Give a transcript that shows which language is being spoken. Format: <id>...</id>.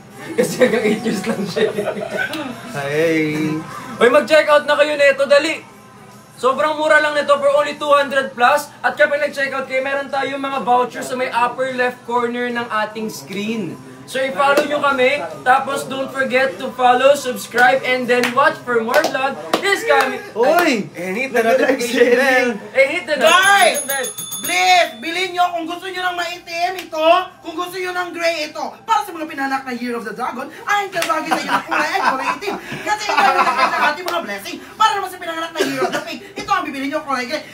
<tl>Kasi hanggang 8 years lang siya. Hey! Uy, mag-check out na kayo nito, dali. Sobrang mura lang nito</tl> <en>for only 200 plus.</en> <tl>At kapag nag-check out kayo, meron tayong mga vouchers sa may upper left corner ng ating screen. So, i-follow nyo kami.</tl> <en>Tapos, don't forget to follow, subscribe, and then watch for more vlog. This coming. Uy! And hit the notification bell. And hit the Guys! notification bell.</en> <tl>Please, bilhin nyo kung gusto nyo ng maitim ito, kung gusto nyo ng gray ito. Para sa mga pinanak na Year of the Dragon, ay kabagay sa inyo ng kulay ay kulay itim. Kasi ito ang nakakita ng ating mga blessing. Para naman sa pinanganak na Year of the Pig, ito ang bibilhin nyo kulay gray.</tl>